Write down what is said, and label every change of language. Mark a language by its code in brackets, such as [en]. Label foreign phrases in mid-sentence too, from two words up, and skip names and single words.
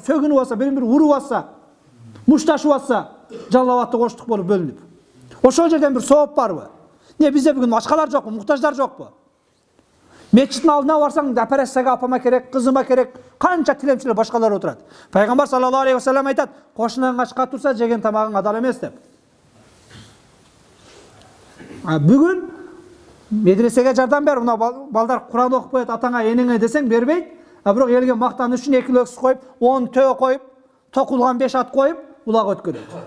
[ky] Сөгүнүп алса, бири-бири уруп алса, мушташып алса, жаллабатты коштук болуп бөлүнүп. Ошол жерден бир сооп барбы? Бизде бүгүн ачкалар жокпу, муктаждар жокпу? Мечиттин алдына барсаң, операцияга апама керек, кызыма керек, канча тилемчилер башкалар отурат. Пайгамбар [ar] صلى الله عليه وسلم [ky] айтат, кошунаң ачка турса, жеген тамагың адал эмес деп. Бүгүн медресеге жардам бер, мына балдар Куран окуп коет, атаңа, энеңе десең бербейт. Бирок элге мактан үчүн 2 Lexus коюп, 10 төө коюп, токулган 5 ат коюп, улак өткөрөт.